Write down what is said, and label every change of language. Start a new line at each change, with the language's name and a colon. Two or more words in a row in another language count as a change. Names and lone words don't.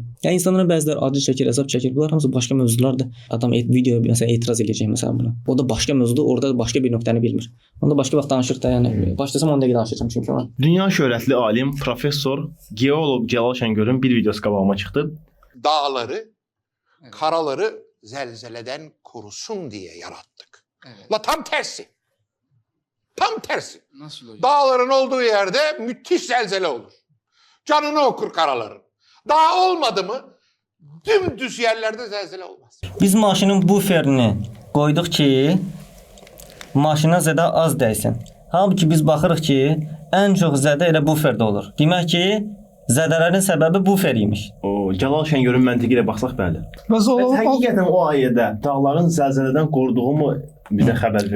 Azerbaijani: Yəni insanların bəziləri acı çəkir, əzab çəkir. Bunlar hamısı başqa mövzulardır. Adam videoya məsələn etiraz edəcək məsələn buna. O da başqa mövzudur, orada da başqa bir nöqtəni bilmir. Onda başqa vaxt danışırıq da, yəni başlasam 10 dəqiqə danışacağam çünki ona. Dünya şöhrətli alim, professor, geoloq Cəlal Şəngörün bir videosu qabağıma çıxdı.
Turkish: Dağları, karaları zelzeleden korusun diye yarattık. Evet. La tam tersi. Tam tersi. Nasıl hocam? Dağların olduğu yerde müthiş zelzele olur. Canını okur karaların. Dağ olmadı mı dümdüz yerlerde zelzele olmaz.
Azerbaijani: Biz maşının buferini qoyduq ki, maşına zədə az dəysin. Halbuki biz baxırıq ki, ən çox zədə elə buferdə olur. Demək ki, zədələrin səbəbi bufer imiş. O Cəlal Şəngörün məntiqi ilə baxsaq bəli. Bəs o Həqiqətən o ayədə dağların zəlzələdən qoruduğu mu bizə xəbər verir?